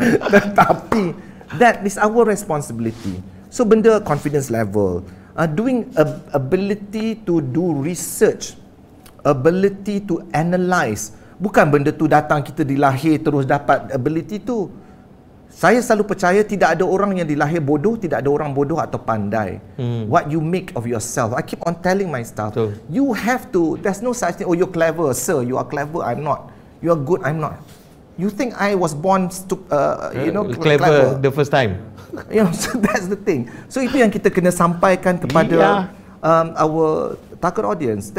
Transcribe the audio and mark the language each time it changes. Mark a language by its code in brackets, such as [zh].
[ms] Tetapi [en] that is our responsibility. So [ms] benda [en] confidence level, doing ability to do research, ability to analyse. [ms] Bukan benda tu datang kita dilahir terus dapat ability tu. Saya selalu percaya tidak ada orang yang dilahir bodoh, tidak ada orang bodoh atau pandai. [en] What you make of yourself. I keep on telling my staff, you have to, there's no such thing, oh you're clever, sir, you are clever, I'm not. You are good, I'm not. You think I was born clever the first time? So that's the thing. So [ms] itu yang kita kena sampaikan kepada [en] our target audience.